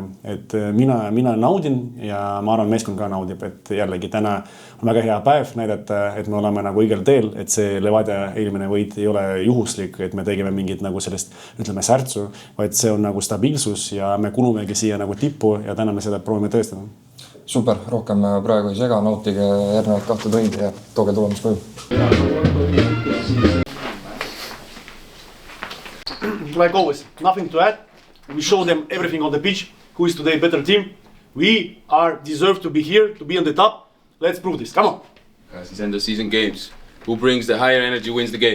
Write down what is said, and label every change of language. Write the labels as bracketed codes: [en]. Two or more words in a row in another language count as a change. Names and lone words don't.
[et] Et mina naudin ja ma arvan, meeskond ka naudib, et jällegi täna on väga hea päev näidata, et me oleme nagu õigel teel, et see Levadia eelmine võit ei ole juhuslik, et me tegime mingit nagu sellest, ütleme, särtsu, vaid see on nagu stabiilsus ja me kulumegi siia nagu tippu ja täna me seda proovime tõestada. Super, rohkem praegu ei sega, nautige järgnevad 2 tundi ja tooge tulemus koju. [en] Like always, nothing to add. We show them everything on the pitch. Who is today a better team? We are deserved to be here, to be on the top. Let's prove this. Come on. These end of season games. Who brings the higher energy wins the game.